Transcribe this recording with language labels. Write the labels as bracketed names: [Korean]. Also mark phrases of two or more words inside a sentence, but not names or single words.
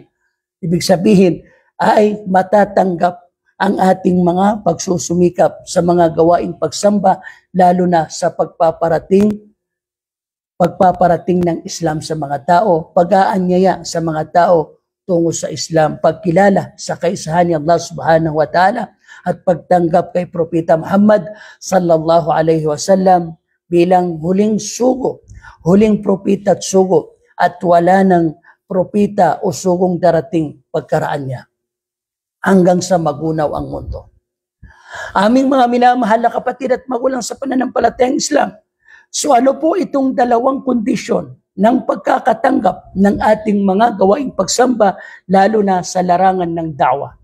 [Filipino] Ibig sabihin, ay matatanggap ang ating mga pagsusumikap sa mga gawaing pagsamba, lalo na sa pagpaparating ng Islam sa mga tao, pag-aanyaya sa mga tao tungo sa Islam, pagkilala sa kaisahan ni Allah [Arabic] سبحانه وتعالى, [Filipino] at pagtanggap kay Propeta Muhammad [Arabic] صلى الله عليه وسلم [Filipino] bilang huling sugo, huling propeta at sugo, at wala ng propeta o sugong darating pagkaraan niya hanggang sa magunaw ang mundo. Aming mga minamahal na kapatid at magulang sa pananampalatayang Islam, so ano po itong dalawang kondisyon ng pagkakatanggap ng ating mga gawaing pagsamba, lalo na sa larangan ng da'wah?